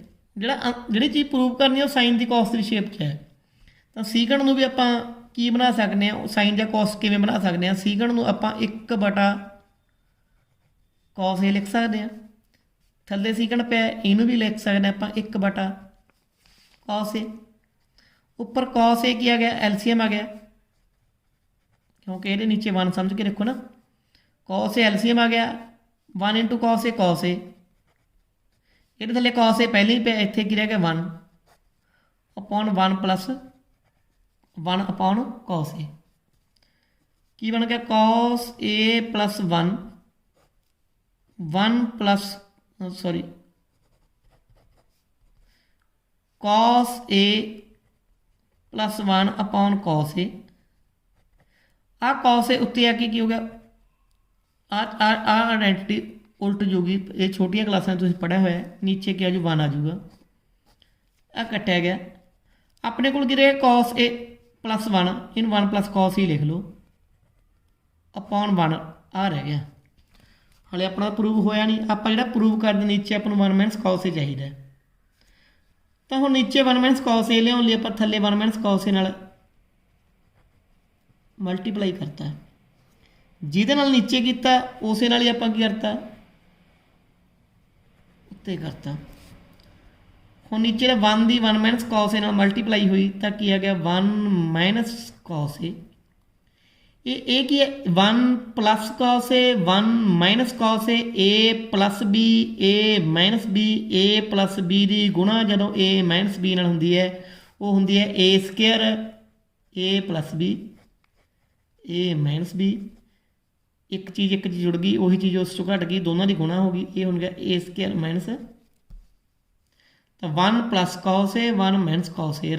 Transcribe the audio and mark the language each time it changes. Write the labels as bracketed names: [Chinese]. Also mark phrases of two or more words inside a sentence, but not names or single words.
[Punjabi] ਜਿਹੜੀ ਚੀਜ਼ ਪ੍ਰੂਵ ਕਰਨੀ ਉਹ ਸਾਈਨ ਦੀ ਕੌਸ ਦੀ ਸ਼ੇਪ 'ਚ ਹੈ, ਤਾਂ ਸੀਕੰਟ ਨੂੰ ਵੀ ਆਪਾਂ ਕੀ ਬਣਾ ਸਕਦੇ ਹਾਂ, ਸਾਈਨ ਜਾਂ ਕੌਸ ਕਿਵੇਂ ਬਣਾ ਸਕਦੇ ਹਾਂ? ਸੀਕੰਟ ਨੂੰ ਆਪਾਂ 1/cos A ਲਿਖ ਸਕਦੇ ਹਾਂ। ਥੱਲੇ ਸੀਕੰਟ ਪਿਆ, ਇਹਨੂੰ ਵੀ ਲਿਖ ਸਕਦੇ ਹਾਂ ਆਪਾਂ 1/cos A। ਉੱਪਰ cos A ਕੀ ਆ ਗਿਆ? LCM ਆ ਗਿਆ, ਕਿਉਂਕਿ ਇਹਦੇ ਨੀਚੇ 1 ਸਮਝ ਕੇ ਰੱਖੋ ਨਾ। cos A LCM ਆ ਗਿਆ, 1 × cos A cos A। ਇਹਦੇ ਥੱਲੇ cos A ਪਹਿਲਾਂ ਹੀ ਪਿਆ, ਇੱਥੇ ਕੀ ਰਹਿ ਗਿਆ? 1 / 1 + 1 / cos A। ਕੀ ਬਣ ਗਿਆ? cos A + 1 cos A + 1 / cos A। ਆਹ cos A ਉੱਤੇ ਆ ਕੇ ਕੀ ਹੋ ਗਿਆ? ਆਹ ਆਇਡੈਂਟੀਟੀ ਉਲਟ ਜੂਗੀ। ਇਹ ਛੋਟੀਆਂ ਕਲਾਸਾਂ ਤੁਸੀਂ ਪੜ੍ਹਿਆ ਹੋਇਆ, ਨੀਚੇ ਕੀ ਆ ਜੂ? 1 ਆ ਜੂਗਾ। ਆਹ ਕੱਟਿਆ ਗਿਆ। ਆਪਣੇ ਕੋਲ ਕੀ ਰਿਹਾ? cos A + 1, ਇਹਨੂੰ 1 + cos A ਲਿਖ ਲਓ / 1 ਆ ਰਹਿ ਗਿਆ। ਹਾਲੇ ਆਪਣਾ ਪ੍ਰੂਵ ਹੋਇਆ ਨਹੀਂ। ਆਪਾਂ ਜਿਹੜਾ ਪ੍ਰੂਵ ਕਰਦੇ ਨੀਚੇ ਆਪਾਂ ਨੂੰ 1 - cos A ਚਾਹੀਦਾ, ਤਾਂ ਹੁਣ ਨੀਚੇ 1 - cos A ਲਿਆਉਣ ਲਈ ਆਪਾਂ ਥੱਲੇ 1 - cos A ਨਾਲ ਮਲਟੀਪਲਾਈ ਕਰਤਾ। ਜਿਹਦੇ ਨਾਲ ਨੀਚੇ ਕੀਤਾ ਉਸੇ ਨਾਲ ਹੀ ਆਪਾਂ ਕੀ ਕਰਤਾ? ਉੱਤੇ ਕਰਤਾ। ਹੁਣ ਨੀਚੇ 1 ਦੀ 1 - cos A ਨਾਲ ਮਲਟੀਪਲਾਈ ਹੋਈ ਤਾਂ ਕੀ ਆ ਗਿਆ? 1 - cos A। ਇਹ ਕੀ ਹੈ? 1 + cos A 1 - cos A A + B A - B A + B ਦੀ ਗੁਣਾ ਜਦੋਂ A - B ਨਾਲ ਹੁੰਦੀ ਹੈ ਉਹ ਹੁੰਦੀ ਹੈ A² A + B A - B। ਇੱਕ ਚੀਜ਼ ਜੁੜ ਗਈ, ਉਹੀ ਚੀਜ਼ ਉਸ 'ਚੋਂ ਘਟ ਗਈ, ਦੋਨਾਂ ਦੀ ਗੁਣਾ ਹੋ ਗਈ। ਇਹ ਹੋ ਗਿਆ A² ਤਾਂ 1 + cos A 1 - cos A।